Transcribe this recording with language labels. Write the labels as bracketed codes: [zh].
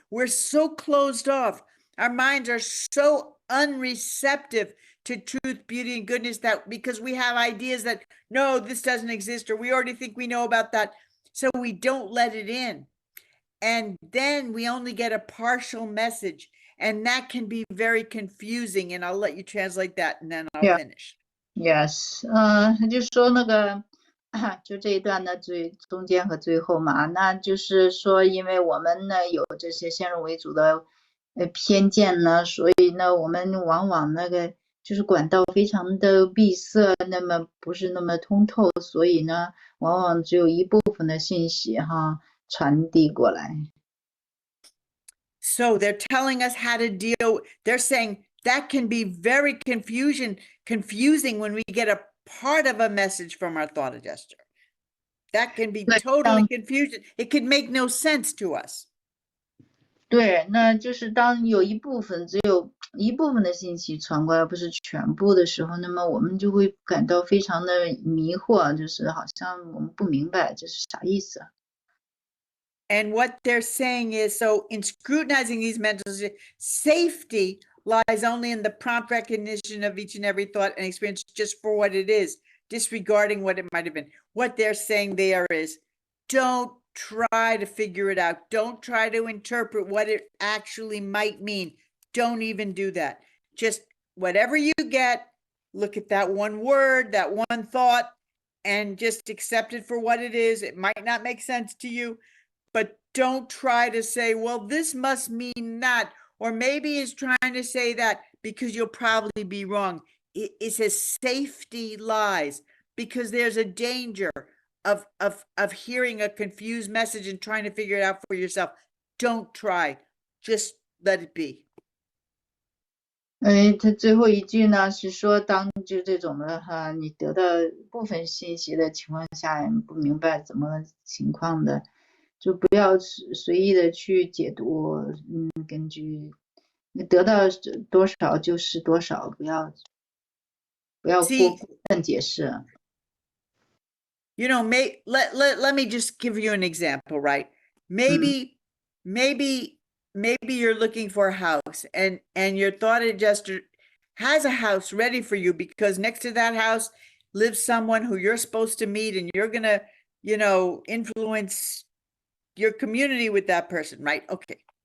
[en] We're so closed off. Our minds are so unreceptive to truth, beauty, and goodness that because we have ideas that, no, this doesn't exist, or we already think we know about that. So we don't let it in. And then we only get a partial message. And that can be very confusing. And I'll let you translate that and then I'll finish. [zh] Yes，他就说那个，就这一段的中间和最后嘛，那就是说，因为我们呢有这些先入为主的偏见呢，所以呢，我们往往那个就是管道非常的闭塞，那么不是那么通透，所以呢，往往只有一部分的信息传递过来。 [en] So they're telling us how to deal. They're saying that can be very confusing when we get a part of a message from our thought adjuster. That can be totally confusing. It could make no sense to us. [zh] 对，那就是当有只有一部分的信息传过来，不是全部的时候，那么我们就会感到非常的迷惑，就是好像我们不明白这是啥意思。 [en] And what they're saying is, so in scrutinizing these mental safety lies only in the prompt recognition of each and every thought and experience just for what it is, disregarding what it might have been. What they're saying there is, don't try to figure it out. Don't try to interpret what it actually might mean. Don't even do that. Just whatever you get, look at that one word, that one thought, and just accept it for what it is. It might not make sense to you, but don't try to say, well, this must mean that, or maybe it's trying to say that, because you'll probably be wrong. It says safety lies, because there's a danger of hearing a confused message and trying to figure it out for yourself. Don't try. Just let it be. [zh] 他最后一句呢是说，当就这种的你得到部分信息的情况下，不明白怎么情况的，就不要随意的去解读，根据你得到多少就是多少，不要过分解释。 [en] You know, let me just give you an example, right? Maybe you're looking for a house and your thought adjuster has a house ready for you because next to that house lives someone who you're supposed to meet and you're going to, influence your community with that person, right? Okay.